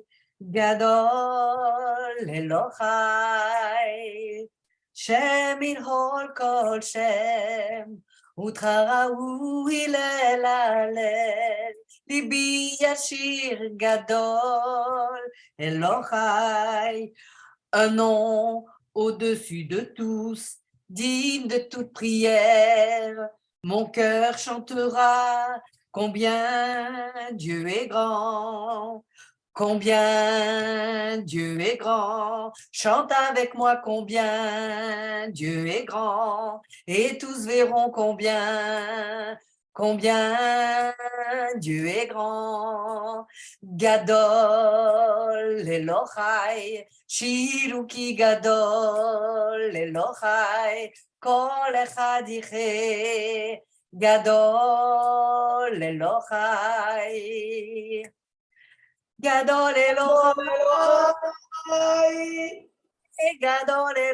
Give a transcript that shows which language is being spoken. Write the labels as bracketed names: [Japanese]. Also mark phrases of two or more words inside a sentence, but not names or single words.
[Hebrew] גדול, אלוהי, שם על כל שם, ותהילה ראוי להלל, ליבי ישיר גדול, אלוהי, [French] un nom au-dessus de tous, digne de toute prière. Mon cœur chantera combien Dieu est grand. Combien Dieu est grand, chante avec moi combien Dieu est grand, et tous verront combien Combien Dieu est grand, [Hebrew] גדול אלוהי, שירו כי גדול אלוהי, כל אחד יחזה, גדול אלוהי, גדול אלוהי, גדול